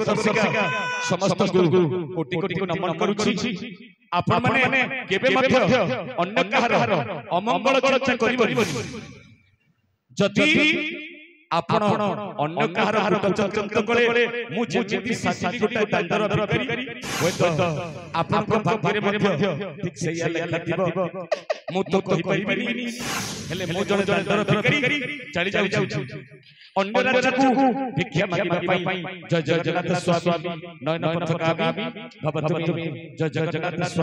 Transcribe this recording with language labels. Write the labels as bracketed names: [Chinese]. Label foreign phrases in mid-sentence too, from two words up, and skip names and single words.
[Odia] ଦର୍ଶିକା ସମସ୍ତ ଗୁରୁ କୋଟି କୋଟି ନମନ କରୁଛି ଆପଣ ମାନେ କେବେ ମଧ୍ୟ ଅନ୍ୟ କାହାର ଅମଙ୍ଗଳ ଚର୍ଚ୍ଚା କରିବେନି ଯଦି ଆପଣ ଅନ୍ୟ କାହାର ଚର୍ଚ୍ଚା କରେ ମୁଁ ଯେମିତି ସାଜିଛି ଗୋଟେ ତାଣ୍ଡର ଭିକାରୀ ହୋଇ ଆପଣଙ୍କ ଭାଗ୍ୟ ମଧ୍ୟ ଠିକ ସେୟା ଲେଖିଥିବ ମୁଁ ତ କହି ପାରିବିନି ହେଲେ ମୋ ଜଣେ ତାଣ୍ଡର ଭିକାରୀ ଚାଲି ଯାଉଛି ଅନ୍ୟ ରାଜ୍ୟକୁ ଭିକ୍ଷା ମାଗିବା ପାଇଁ [Sanskrit] जय जय जगन्नाथ स्वामी नयन पथगामी भवतु जय जय जगन्नाथ।